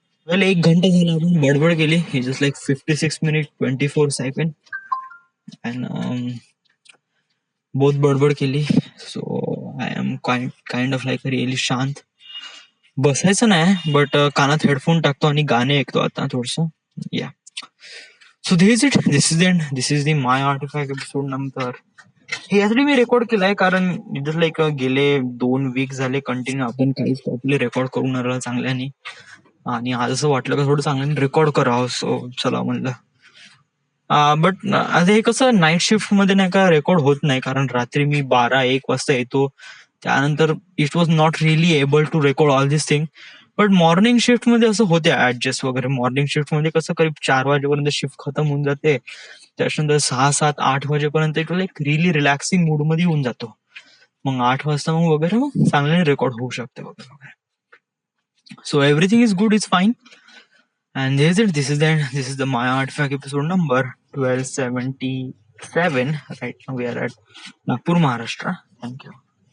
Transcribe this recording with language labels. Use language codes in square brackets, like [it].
[mr] वेल, 1 घंटा झाला आपण बडबड केली. ही just like 56 minute 24 second, and बहुत बडबड केली. [en] So I am kind of like really शांत. [mr] बसायचं नाही, बट कानात हेडफोन टाकतो आणि गाणे ऐकतो आता थोडस. [en] Yeah, so this it, this is end, this is the my artifact episode number. [mr] हे यासाठी मी रेकॉर्ड केलाय कारण जस्ट लाईक गेले 2 वीक झाले कंटिन्यू आपण काहीच प्रॉपरली रेकॉर्ड करून राहिला चांगल्याने, आणि आज असं वाटलं का थोडं चांगल्याने रेकॉर्ड करावं. सो चला म्हणलं. बट आता हे कसं नाईट शिफ्ट मध्ये नाही का रेकॉर्ड होत नाही, कारण रात्री मी 12-1 वाजता येतो, त्यानंतर [en] It was not really able to record all this thing. [mr] But morning shift मध्ये असं होते ऍडजस्ट वगैरे. मॉर्निंग शिफ्ट मध्ये कसं करीब 4 वाजेपर्यंत शिफ्ट खतम होऊन जाते, त्याच्यानंतर 6-7-8 वाजेपर्यंत [en] it like really relaxing mood [mr] मध्ये येऊन जातो. मग 8 वाजता मग वगैरे मग चांगल्याने रेकॉर्ड होऊ शकते वगैरे वगैरे. [en] So everything is good, is fine. And this is the My Artifact episode number 1277. Right now we are at Nagpur, Maharashtra. Thank you.